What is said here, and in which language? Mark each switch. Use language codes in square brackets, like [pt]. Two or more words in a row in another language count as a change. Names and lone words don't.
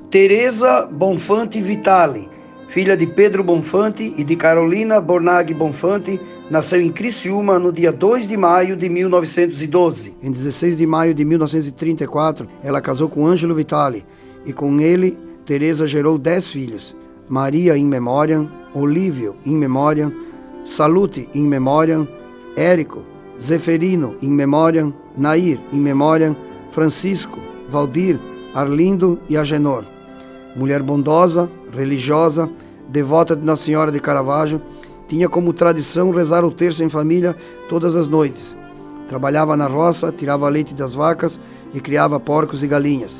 [pt] Teresa Bonfante Vitali, filha de Pedro Bonfante e de Carolina Bornag Bonfante, nasceu em Criciúma no dia 2 de maio de 1912. Em 16 de maio de 1934, ela casou com Ângelo Vitali e com ele, Teresa gerou 10 filhos: [la] Maria in memoriam, Olívio in memoriam, Salute in memoriam, Érico, Zeferino in memoriam, Nair in memoriam, [pt] Francisco, Valdir, Arlindo e Agenor. Mulher bondosa, religiosa, devota de Nossa Senhora de Caravaggio, tinha como tradição rezar o terço em família todas as noites. Trabalhava na roça, tirava leite das vacas e criava porcos e galinhas.